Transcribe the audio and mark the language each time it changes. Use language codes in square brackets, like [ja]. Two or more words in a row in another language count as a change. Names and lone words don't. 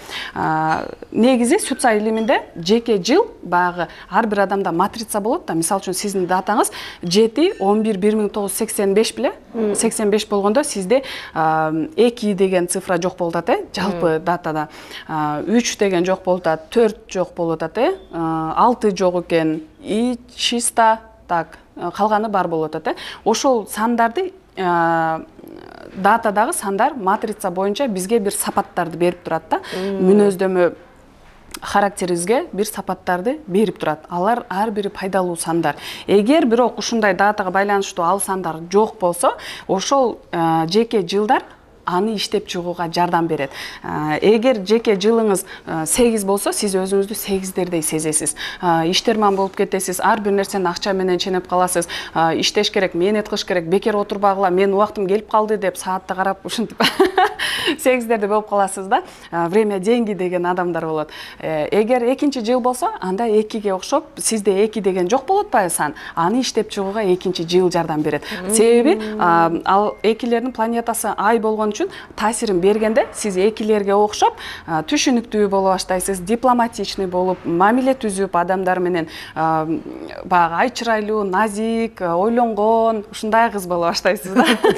[ky] Негизи Сюцай илиминде жеке жыл багы ар бир адамда матрица болот да. Мисалы үчүн сиздин датаңыз 7-11-1985 беле? 85 болгондо сизде 2 деген цифра жок болуп атат, жалпы датада. 3 деген жок болуп атат, 4 жок болуп атат, 6 жок экен, [ru] и чисто так, [ky] калганы бар болуп атат. Ошол сандарды датадагы сандар матрица боюнча бизге бир сапаттарды берип турат да. Мүнөздөмө характерибизге бир сапаттарды берип турат. Алар ар бири пайдалуу сандар. Эгер бирок ушундай датага байланыштуу ал сандар жок болсо, ошол жеке жылдар аны иштеп чыгууга жардам берет. Эгер жеке жылыңыз 8 болсо, сиз өзүңүздү 8дердей сезесиз. Иштерман болуп кетесиз, ар бир нерсени акча менен ченеп каласыз. Иштеш керек, мээнет кылыш керек, бекер отурбагыла, менин убактым келип калды деп саатта карап ушинтип 8дерде болуп каласыз да. [ru] Время деньги [ky] деген адамдар болот. Эгер 2-жыл болсо, анда 2ге окшоп, сизде 2 деген жок болот атпайбы сан? Аны иштеп чыгууга 2-жыл жардам берет. Себеби ал 2лердин планетасы ай болгон үчүн таасирин бергенде сиз 2лерге окшоп түшүнүктүү боло баштайсыз, дипломатичный болуп, мамиле түзүп адамдар менен баягы ай чырайлуу, назик, ойлонгон, ушундай кыз боло баштайсыз да.